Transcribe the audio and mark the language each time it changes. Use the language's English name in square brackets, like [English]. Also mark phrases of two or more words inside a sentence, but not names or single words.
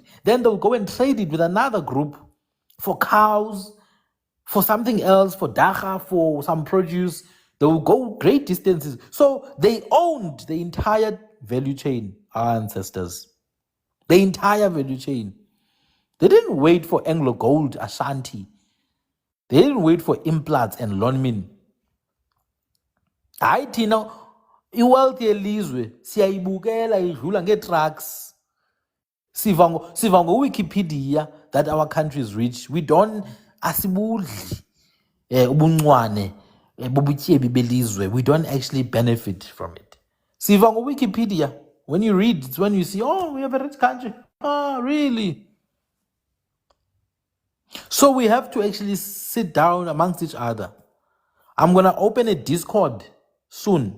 [English] Then they'll go and trade it with another group for cows, for something else, for dacha, for some produce. They will go great distances. So they owned the entire value chain, our ancestors. The entire value chain. They didn't wait for Anglo Gold, Ashanti. They didn't wait for implants and Lonmin. [Xhosa] Hayi thina iwealth yelizwe siyayibukela idlula ngeetrucks. [English] Siva Wikipedia that our country is rich. We don't [Xhosa] asibudli ubuncwane bobutyebi belizwe. [English] We don't actually benefit from it. [Xhosa] Siva Wikipedia. [English] When you read, it's when you see, oh, we have a rich country. Oh, really? So we have to actually sit down amongst each other. I'm going to open a Discord soon.